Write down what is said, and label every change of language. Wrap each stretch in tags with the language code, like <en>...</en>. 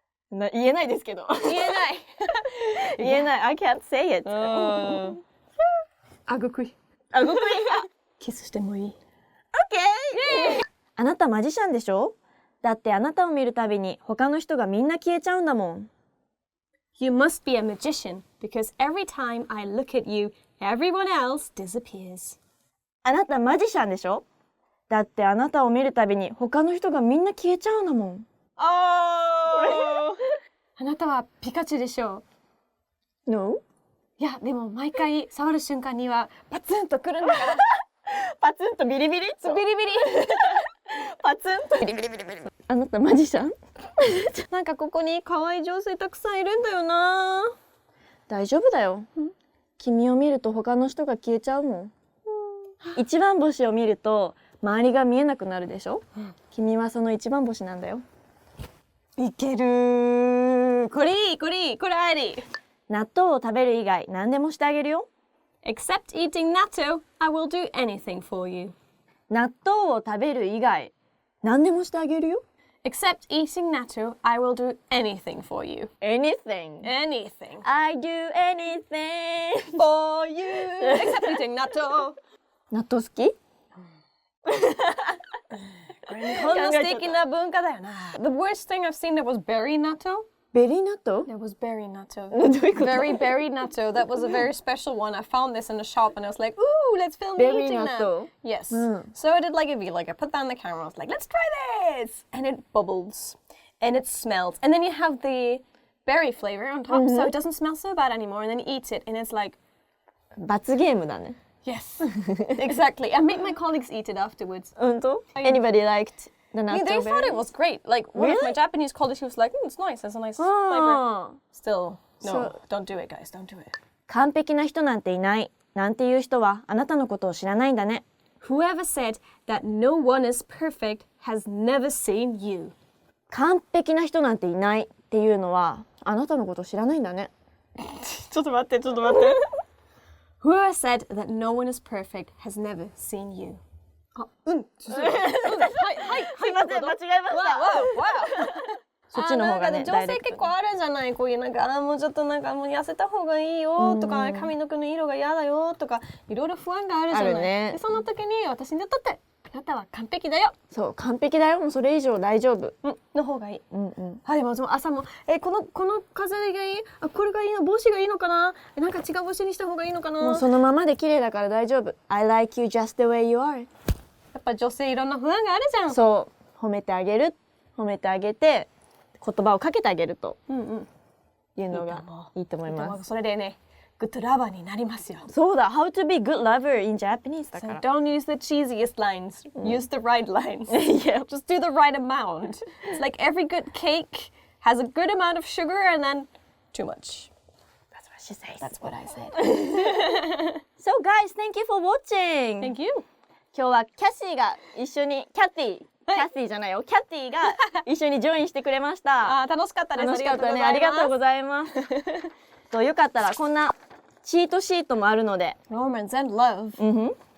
<ja>言えないですけど。言えない。</ja> <en>I can't say it。</en> <ja>あぐくい。キスしてもいい？</ja> <en>OK。</en> <ja>あなたマジシャンでしょ？だってあなたを見るたびに他の人がみんな消えちゃうんだもん。</ja> <en>You must be a magician because every time I look at you, everyone else disappears.</en> <ja>あなたマジシャンでしょ？だってあなたを見るたびに他の人がみんな消えちゃうんだもん。あなたはピカチュウでしょう？</ja> <en>No？</en> <ja>いやでも毎回触る瞬間にはパツンとくるんだから。パツンとビリビリ？そうビリビリ。パツンとビリビリビリビリ。あなたマジシャン？なんかここに可愛い女性たくさんいるんだよな。大丈夫だよ。君を見ると他の人が消えちゃうもん。一番星を見ると周りが見えなくなるでしょ？君はその一番星なんだよ。いける。これあり。納豆を食べる以外何でもしてあげるよ。</ja> <en>Except eating natto, I will do anything for you. 納豆を食べる以外何でもしてあげるよ。 Except eating natto, I will do anything for you. Anything. I do anything for you. Except eating natto.</en> <ja>納豆好き？これ日本の素敵な文化だよな。</ja> <en>The worst thing I've seen that was berry natto. Berry natto? There was berry natto. Very berry natto. That was a very special one. I found this in the shop and I was like, ooh, let's film me berry eating natto. that. Yes. So I did like a video. Like I put that on the camera. I was like, let's try this. And it bubbles. And it smells. And then you have the berry flavor on top. So it doesn't smell so bad anymore. And then you eat it and it's like...</en> <ja>罰ゲームだね。</ja> <en>Yes. Exactly. I made my colleagues eat it afterwards.</en> <ja>本当？</ja> <en>Anybody liked the natto? They thought it was great. Like one of my Japanese colleagues, she was like, it's nice. There's a nice flavor. Still, no, don't do it, guys. Don't do it.</en> <ja>完璧な人なんていないなんていう人はあなたのことを知らないんだね。</ja> <en>Whoever said that no one is perfect has never seen you.</en> <ja>完璧な人なんていないっていうのはあなたのことを知らないんだね。ちょっと待って。</ja> <en>Whoever said that no one is perfect has never seen you.</en> <ja>はい。すいません、間違えました。そっちの方がね、女性結構あるじゃない。こういうなんかもうちょっとなんかもう痩せた方がいいよとか、髪の毛の色が嫌だよとか、いろいろ不安があるじゃない。でその時に私にとってあなたは完璧だよ。そう、完璧だよ。もうそれ以上大丈夫。の方がいい。はい、でも朝もこの飾りがいい。これがいいの。帽子がいいのかな。なんか違う帽子にした方がいいのかな。もうそのままで綺麗だから大丈夫。</ja> <en>I like you just the way you are。</en> <ja>やっぱ女性いろんな不安があるじゃん。そう、褒めてあげる、褒めてあげて言葉をかけてあげるというのがいいと思います。それでね、グッドラバーになりますよ。そうだ、</ja> <en>How to be good lover in Japanese</en> <ja>だか</ja> <en>So</en> <ja>ら。</ja> <en>don't use the cheesiest lines. Use the right lines. Yeah. Just do the right amount. It's like every good cake has a good amount of sugar and then too much. That's what she says. That's what I said. So guys, thank you for watching. Thank you.</en> <ja>今日はキャシーが一緒に、キャティじゃないよ、キャティが一緒にジョインしてくれました。楽しかったです。楽しかったね。ありがとうございます。とよかったらこんなチートシートもあるので、</ja> <en>Romance and love.</en>